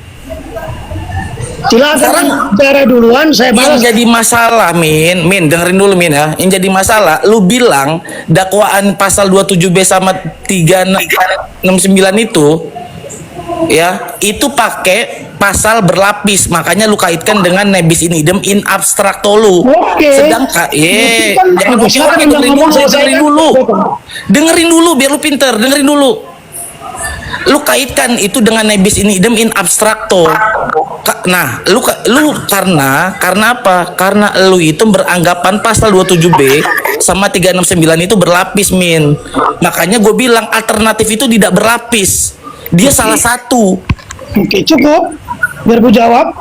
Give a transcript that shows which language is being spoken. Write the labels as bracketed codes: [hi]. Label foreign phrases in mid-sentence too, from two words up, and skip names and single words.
[id] Silakan bicara duluan, saya balas. Yang jadi masalah, Min, dengerin dulu Min ya. Yang jadi masalah, lu bilang dakwaan pasal 27B sama 369 itu ya, itu pakai pasal berlapis, makanya lu kaitkan dengan [la] nebis in idem in abstrakto [id] lu. Oke. Sedangkan jangan dengerin dulu biar lu pinter, dengerin dulu. Lu kaitkan itu dengan [la] nebis in idem in abstrakto. [id] Nah, lu karena apa? Karena lu itu beranggapan pasal 27B sama 369 itu berlapis, Min. Makanya gue bilang alternatif itu tidak berlapis. Dia salah satu. Oke, cukup. Biar gue jawab.